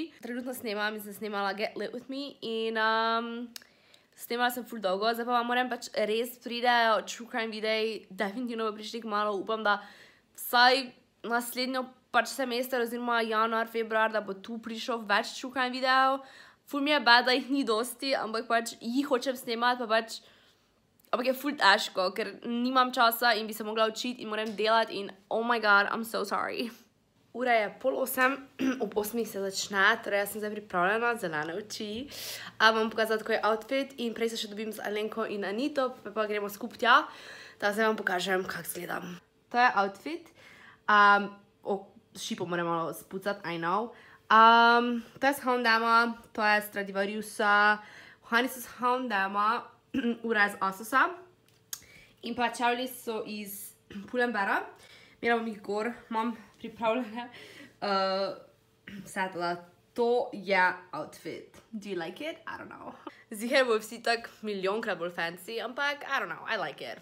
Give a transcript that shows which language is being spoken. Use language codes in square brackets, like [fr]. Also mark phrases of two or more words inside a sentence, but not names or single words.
[sl] Trenutno snemam in sem snemala Get Lit With Me in snemala sem ful dolgo, zdaj pa vam moram pač res pridejo [en] true crime [sl] videi, definitivno bo prišli kmalu, upam, da vsaj naslednjo pač semester oziroma januar, februar, da bo tu prišel več [en] true crime [sl] videov. Ful mi je bad, da jih ni dosti, ampak pač jih hočem snemati, pa pač ampak je ful težko, ker nimam časa in bi se mogla učiti in moram delati in [en] oh my god, I'm so sorry. [sl] Ura je 7:30, ob 8 se začne, torej jaz sem zdaj pripravljena, zelene oči. Vam pokazati, kako je outfit in prej se še dobim z Alenko in Anito, pa gremo skup tja, da zdaj vam pokažem, kak zgledam. To je outfit. Šipo moram malo spucati, [en] I know. [sl] To je z H&M, to je Stradivariusa, Ohani so z H&M, ura je z Asusa in pa čevlji so iz Pull&Beara. Imela bom jih gor, imam pripravljene setla. To je outfit. [en] Do you like it? I don't know. [sl] Ziher bo vsi tak milijonkrat bolj fancy, ampak [en] I don't know, I like it.